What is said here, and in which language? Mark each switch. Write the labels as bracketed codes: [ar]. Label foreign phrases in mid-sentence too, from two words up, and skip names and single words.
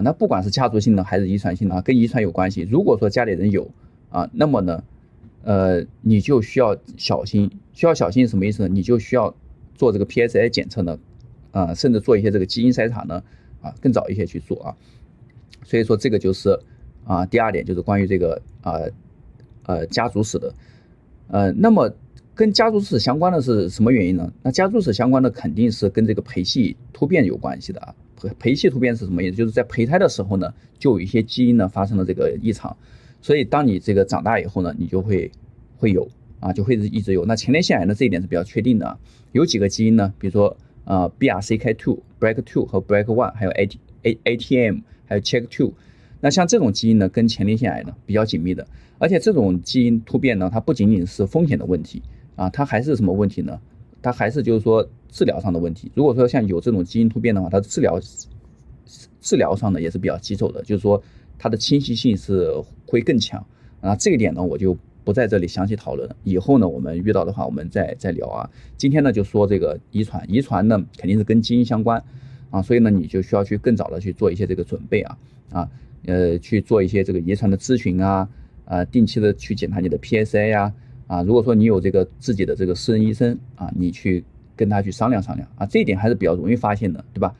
[zh] 那不管是家族性的還是遺傳性的跟遺傳有關係。如果說家裡人有那麼呢你就需要小心。需要小心是什麼意思呢？你就需要做這個 PSA 檢測呢甚至做一些這個基因篩查呢更早一些去做啊。所以說這個就是第二點，就是關於這個家族史的那麼跟家族史相關的是什麼原因呢？那家族史相關的肯定是跟这個胚系突變有關係的啊。胚系突變是什麼意思？就是在胚胎的時候呢，就有一些基因呢發生了這個異常，所以當你這個長大以後呢，你就會有啊，就會一直有。那前列腺癌呢，這一點是比較確定的啊。有幾個基因呢？比如說 BRCK2、BRCA2 和 BRCA1，還有 ATM， 還有 CHEK2。那像這種基因呢，跟前列腺癌呢比較緊密的，而且這種基因突變呢，它不僅僅是風險的問題啊，它還是什麼問題呢？它還是就是說治療上的問題。如果說像有這種基因突變的話，它治療上呢也是比较棘手的，就是說它的侵袭性是會更強啊。這個點呢我就不在這裡詳細討論了，以後呢我們遇到的話我們再聊啊。今天呢就說這個遺傳呢肯定是跟基因相關啊，所以呢你就需要去更早的去做一些這個準備去做一些這個遺傳的諮詢定期的去檢查你的 PSA 如果說你有這個自己的這個私人醫生你去跟他去商量這一點還是比較容易發现的，对吧？